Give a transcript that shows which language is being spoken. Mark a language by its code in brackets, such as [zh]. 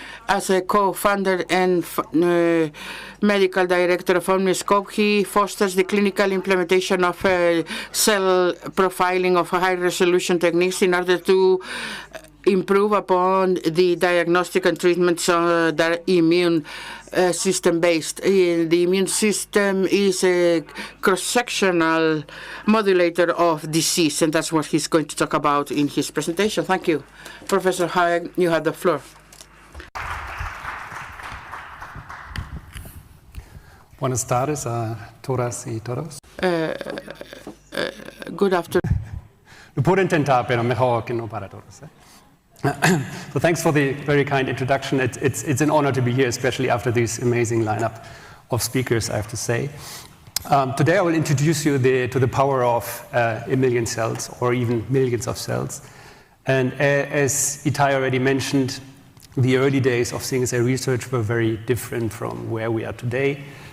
[en] as a co-founder and medical director of Omniscope, he fosters the clinical implementation of cell profiling of high-resolution techniques in order to improve upon the diagnostic and treatments that are immune system-based. The immune system is a cross-sectional modulator of disease, and that's what he's going to talk about in his presentation. Thank you. Professor Hine, you have the floor. [es] Buenas tardes a todas y todos. [en] Good afternoon. [es] Lo puedo intentar, pero mejor que no para todos. [en] So thanks for the very kind introduction. It's an honor to be here, especially after this amazing lineup of speakers, I have to say. Today I will introduce you to the power of a million cells, or even millions of cells. And as Itai already mentioned, the early days of single-cell research were very different from where we are today.